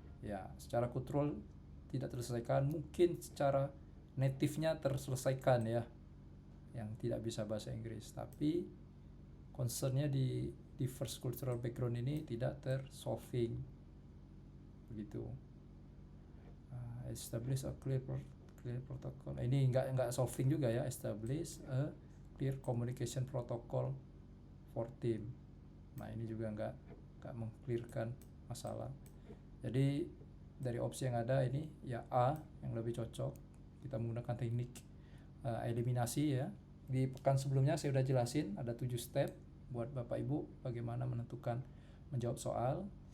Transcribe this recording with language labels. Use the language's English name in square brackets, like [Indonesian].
[Indonesian] Ya, secara kultural tidak terselesaikan, mungkin secara native-nya terselesaikan ya, yang tidak bisa bahasa Inggris, tapi concernnya di diverse cultural background ini tidak tersolving begitu. [English] Establish a clear protocol. [Indonesian] Ini nggak solving juga ya. [English] Establish a clear communication protocol for team. [Indonesian] Nah ini juga nggak meng-clearkan masalah. Jadi dari opsi yang ada ini ya A yang lebih cocok. Kita menggunakan teknik eliminasi ya. Di pekan sebelumnya saya sudah jelasin ada 7 step buat Bapak Ibu bagaimana menjawab soal.